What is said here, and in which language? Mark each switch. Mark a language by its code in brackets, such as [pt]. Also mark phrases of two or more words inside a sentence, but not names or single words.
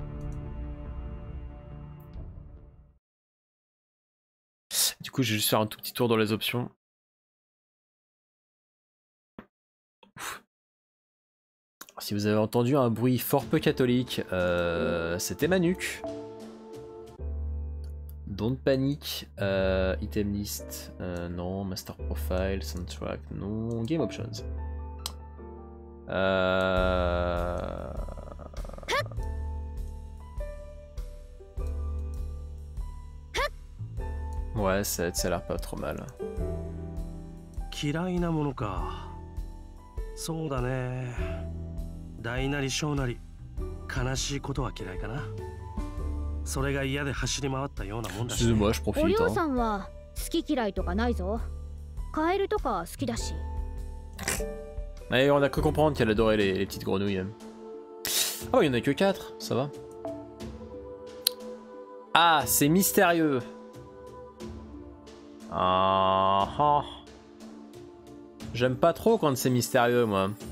[fr] Du coup, je vais juste faire un tout petit tour dans les options. Ouf. Si vous avez entendu un bruit fort peu catholique, c'était ma nuque. [en] Don't panic. Item list, non. Master profile, soundtrack, non. Game options. [fr] Ouais, ça a l'air pas trop mal. [ja] 嫌いなものか。そうだね。大なり小なり悲しいことは嫌いかな。それが嫌で走り回ったようなもんだし。 [fr] Excusez-moi, je お profite. [ja] りょうさんは好き嫌いとかないぞ。カエルとか好きだし。 [fr] Et on a cru comprendre qu'elle adorait les petites grenouilles. Ah ouais, il y en a que 4, ça va. Ah, c'est mystérieux. Ah ah. J'aime pas trop quand c'est mystérieux, moi.